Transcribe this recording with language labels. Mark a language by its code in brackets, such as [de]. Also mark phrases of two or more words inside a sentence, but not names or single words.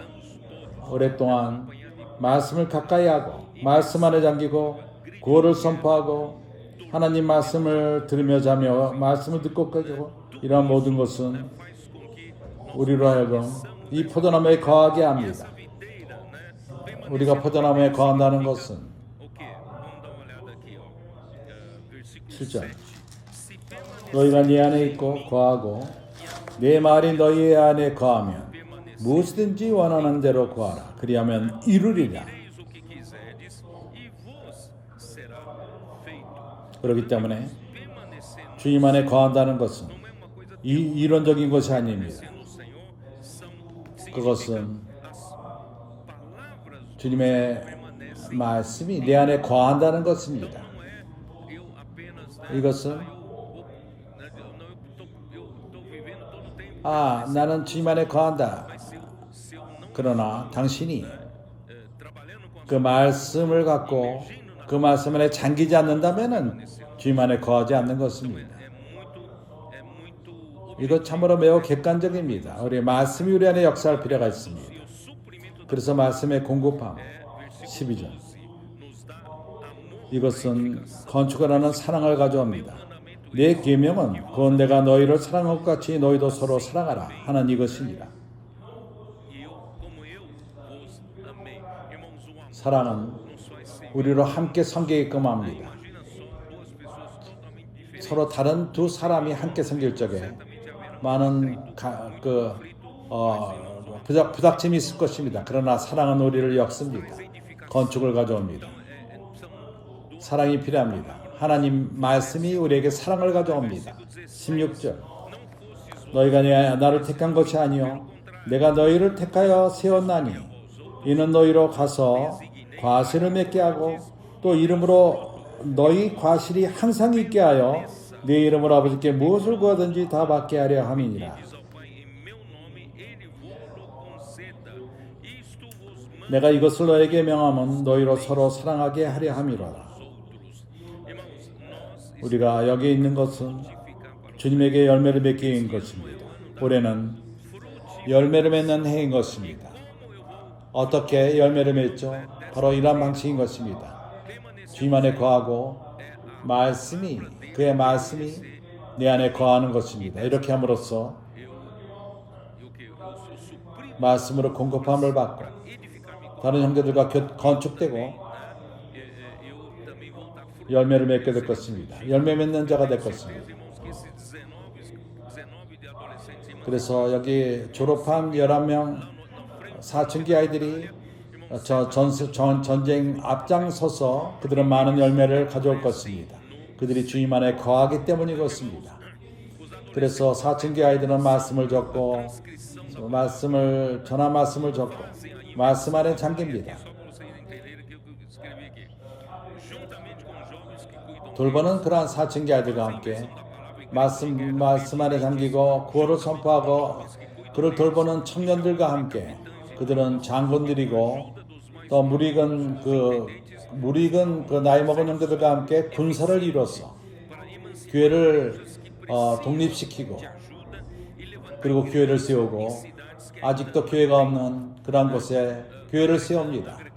[ko] 오랫동안 말씀을 가까이 하고 말씀 안에 잠기고 구호를 선포하고 하나님 말씀을 들으며 자며 말씀을 듣고 끄고 이러한 모든 것은 우리로 하여금 이 포도나무에 거하게 합니다. 우리가 포도나무에 거한다는 것은 [pt] O quê? Vamos dar uma olhada aqui, ó. Versículo [ko] 7절 [pt] 7. Se permanecer [ko] 너희가 네 안에 있고 거하고 내 말이 너희 안에 거하면 무엇이든지 원하는 대로 구하라. 그리하면 이루리라. [pt] o que quiserdes e vos será feito. [ko] 그렇기 때문에 [pt] Permanecer [ko] 주님 안에 거한다는 것은 [pt] não é uma coisa [ko] 이론적인 것이 아닙니다. [pt] no Senhor, são [ko] 그것은 [pt] as palavras [ko] 주님의 말씀이 내 안에 거한다는 것입니다. [pt] não é eu apenas [ko] 이것은 [pt] eu tô vivendo todo o tempo. [ko] 나는 주님 안에 거한다. [pt] Se eu não [ko] 그러나 당신이 [pt] trabalhando com [ko] 그 말씀을 갖고 그 말씀 안에 잠기지 않는다면은 주님 안에 거하지 않는 것입니다. [pt] é muito [ko] 이것 참으로 매우 객관적입니다. 우리 말씀이 우리 안에 역사할 필요가 있습니다. [pt] o suprimento [ko] 그래서 말씀의 공급함 12절 [pt] nos dá amor. [ko] 이것은 건축을 하는 사랑을 가져옵니다. 내 계명은 그건 내가 너희를 사랑한 것 같이 너희도 서로 사랑하라 하는 이것입니다. [pt] E eu, como eu vos amei. Irmãos, o amor [ko] 사랑은 [pt] não só é ser. [ko] 우리로 함께 섬기게끔 합니다. [pt] Imagina só duas pessoas totalmente diferentes. [ko] 서로 다른 두 사람이 함께 섬길 적에 많은 부닥침이 있을 것입니다. 그러나 사랑은 우리를 엮습니다. 건축을 가져옵니다. 사랑이 필요합니다. 하나님 말씀이 우리에게 사랑을 가져옵니다. 16절 너희가 나를 택한 것이 아니요 내가 너희를 택하여 세웠나니 이는 너희로 가서 과실을 맺게 하고 또 이름으로 너희 과실이 항상 있게 하여 내 이름으로 아버지께 무엇을 구하든지 다 받게 하려 함이니라. [pt] Diz ao Pai, em meu nome, ele vos conceda. Isto vos mando [ko] 내가 이것을 너에게 명함은 너희로 서로 사랑하게 하려 함이로라. [pt] outros. Irmãos, nós [ko] 우리가 여기 있는 것은 주님에게 열매를 맺기 위한 것입니다. 올해는 열매를 맺는 해인 것입니다. 어떻게 열매를 맺죠? 바로 이러한 방식인 것입니다. 주님 안에 거하고 말씀이 그의 말씀이 내 안에 거하는 것입니다. 이렇게 함으로써 말씀으로 공급함을 받고 다른 형제들과 건축되고 [pt] eu também vou dar fruto. [ko] 열매를 맺게 될 것입니다. 열매 맺는 자가 될 것입니다. [pt] Irmãos, que esses 19 de adolescentes, irmãos, [ko] 그래서 여기 졸업한 11명 사춘기 아이들이 전쟁 앞장서서 그들은 많은 열매를 가져올 것입니다. 그들이 주님 안에 거하기 때문이것입니다. 그래서 사춘기 아이들은 말씀을 적고 전한 말씀을 적고 말씀 안에 잠깁니다. [pt] só para vocês entenderem o que eu escrevi aqui. [ko] 돌보는 그러한 사춘기 아이들과 함께 말씀 안에 잠기고 구호를 선포하고 그를 돌보는 청년들과 함께 그들은 장군들이고 또 무리근 그 나이 먹은 형제들과 함께 군사를 이뤄서 교회를 독립시키고 그리고 교회를 세우고 아직도 교회가 없는 그러한 곳에 교회를 세웁니다.